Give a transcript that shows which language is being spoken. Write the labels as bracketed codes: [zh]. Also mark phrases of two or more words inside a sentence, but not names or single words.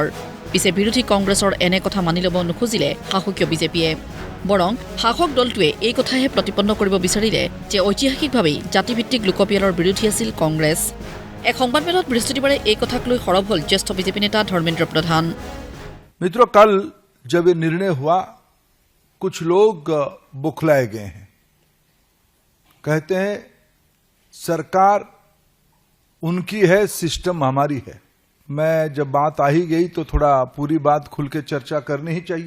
[as] পিছে বিৰোধী কংগ্ৰেছৰ এনে কথা মানি ল'ব নোখোজিলে শাসকীয় বিজেপিয়ে। বৰং শাসক দলটোৱে এই কথাহে প্ৰতিপন্ন কৰিব বিচাৰিলে যে ঐতিহাসিকভাৱেই জাতিভিত্তিক লোকপিয়লৰ বিৰোধী আছিল কংগ্ৰেছ। এক সংবাদমেলত বৃহস্পতিবাৰে এই কথাক লৈ সৰব হ'ল জ্যেষ্ঠ বিজেপি নেতা ধৰ্মেন্দ্ৰ প্ৰধান। [hi] मित्रों, कल जब ये निर्णय हुआ कुछ लोग बुखलाए गए हैं। कहते हैं सरकार उनकी है, सिस्टम हमारी है। मैं जब बात आ ही गई तो थोड़ा पूरी बात खुल के चर्चा करनी ही चाहिए।